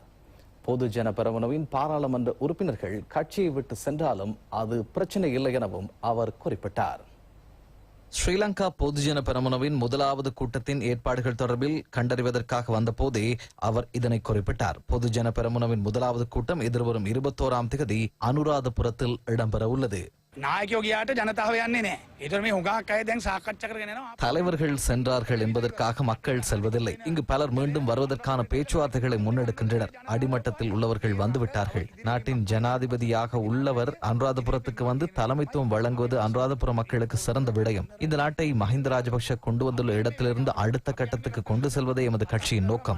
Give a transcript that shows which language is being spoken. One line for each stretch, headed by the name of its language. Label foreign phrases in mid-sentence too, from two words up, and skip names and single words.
Tamil: பொதுஜன பெரமுனவின் பாராளுமன்ற உறுப்பினர்கள் கட்சியை விட்டு சென்றாலும் அது பிரச்சனை இல்லை எனவும் அவர் குறிப்பிட்டார். ஸ்ரீலங்கா பொதுஜன பெரமுனவின் முதலாவது கூட்டத்தின் ஏற்பாடுகள் தொடர்பில் கண்டறிவதற்காக வந்த போதே அவர் இதனை குறிப்பிட்டார். பொதுஜன பெரமுனவின் முதலாவது கூட்டம் எதிர்வரும் 21ஆம் தேதி அனுராதபுரத்தில் இடம்பெற உள்ளது.
Sinhala: නායකයෝ ගියාට ජනතාව යන්නේ නැහැ. ඒතර මේ හුඟක් අය දැන් සාකච්ඡා කරගෙන යනවා.
Tamil: தலைவர்கள் சென்றார்கள் என்பதற்காக மக்கள் செல்வதில்லை. இங்கு பலர் மீண்டும் வருவதற்கான பேச்சுவார்த்தைகளை முன்னெடுக்கின்றனர். அடிமட்டத்தில் உள்ளவர்கள் வந்துவிட்டார்கள். நாட்டின் ஜனாதிபதியாக உள்ளவர் அனுராதபுரத்துக்கு வந்து தலைமைத்துவம் வழங்குவது அனுராதபுர மக்களுக்கு சிறந்த விடயம். இந்த நாட்டை மஹிந்த ராஜபக்ஷ கொண்டு வந்துள்ள இடத்திலிருந்து அடுத்த கட்டத்துக்கு கொண்டு செல்வதே எமது கட்சியின் நோக்கம்.